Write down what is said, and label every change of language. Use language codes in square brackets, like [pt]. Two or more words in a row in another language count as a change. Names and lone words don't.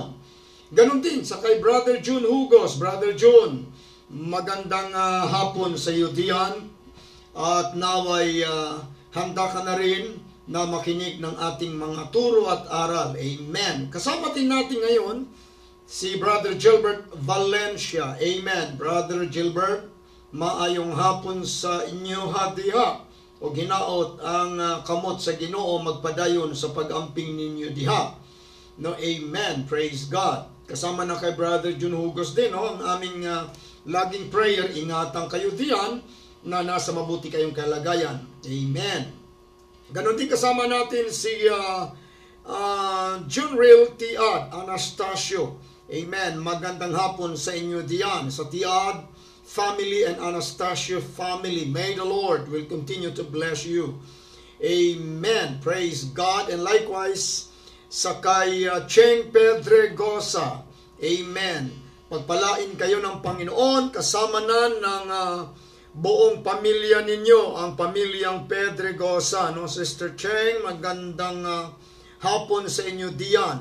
[tl] Ganon din sa kay Brother June Hugos. Brother June, magandang hapon sa iyo diyan at naway handa ka na rin na makinig ng ating mga turo at aral. Amen. Kasama din natin ngayon si Brother Gilbert Valencia. Amen. [ceb] Brother Gilbert, maayong hapon sa inyo hadiha o ginaot ang kamot sa Ginoo magpadayon sa pag-amping ninyo diha. [tl] No, [en] amen. Praise God. [tl] Kasama na kay Brother Jun Hugos din, no, ang aming laging prayer, ingatan kayo diyan na nasa mabuti kayong kalagayan. Amen. Ganon din kasama natin si Junril Tiad Anastasio. Amen. Magandang hapon sa inyo diyan, sa Tiad [en] family and Anastasio family. May the Lord will continue to bless you. Amen. Praise God. And likewise, [tl] sa kay Cheng Pedregosa. Amen. Pagpalain kayo ng Panginoon, kasama na ng buong pamilya ninyo, ang pamilyang Pedregosa. No, Sister Cheng, magandang hapon sa inyo diyan.